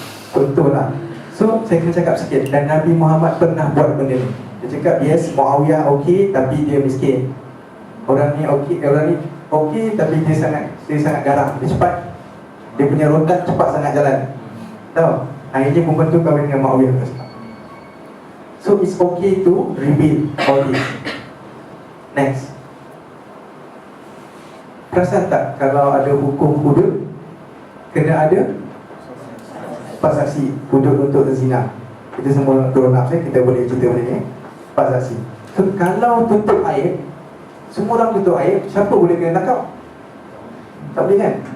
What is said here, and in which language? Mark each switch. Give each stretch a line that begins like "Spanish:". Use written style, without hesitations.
Malay: Contohlah. So, saya kena cakap sikit. Dan Nabi Muhammad pernah buat benda ni. Dia cakap, yes, Muawiyah okey, tapi dia miskin. Orang ni okey, tapi dia sangat garang. Dia cepat. Dia punya rotan cepat sangat jalan. Tahu? Akhirnya perempuan tu kahwin dengan Muawiyah.
English: So, it's okay to reveal all this. Next.
Malay: Perasan tak kalau ada hukum hudud, kena ada 4 saksi hudud untuk zina. Kita semua
English: grown up,
Malay: kita boleh cerita benda ni. 4 saksi. So, kalau tutup aib, semua orang tutup aib, siapa boleh kena tangkap? Tak boleh kan?